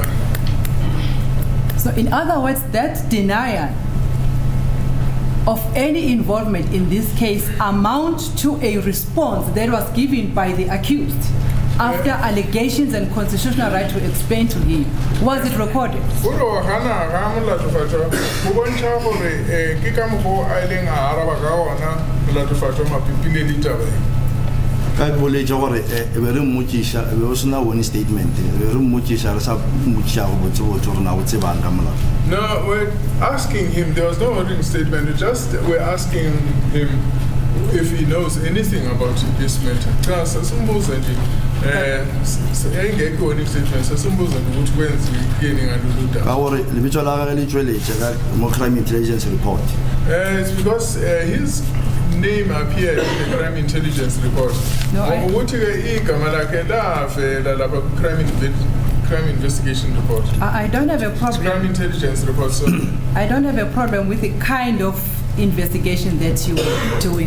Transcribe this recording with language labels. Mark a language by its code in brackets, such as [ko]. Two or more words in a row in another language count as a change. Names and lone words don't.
[en] So in other words, that denial of any involvement in this case amount to a response that was given by the accused after allegations and constitutional right to explain to him. Was it recorded? [nso] Ka boletša gore be re mmotšiša be o sena [en] warning statement [nso] be re mmotšiša re sa mmotšiša go botsebotse gore na o tsebang ka molao. [en] No, we're asking him, there was no warning statement, we're asking him if he knows anything about this matter. [nso] Ka gore lebitso la gage le tšweletše ka mo [en] crime intelligence report. It's because his name appeared in the crime intelligence report. No, crime investigation report. I don't have a Crime problem. intelligence report, so I don't have a problem with the kind of investigation that you were doing.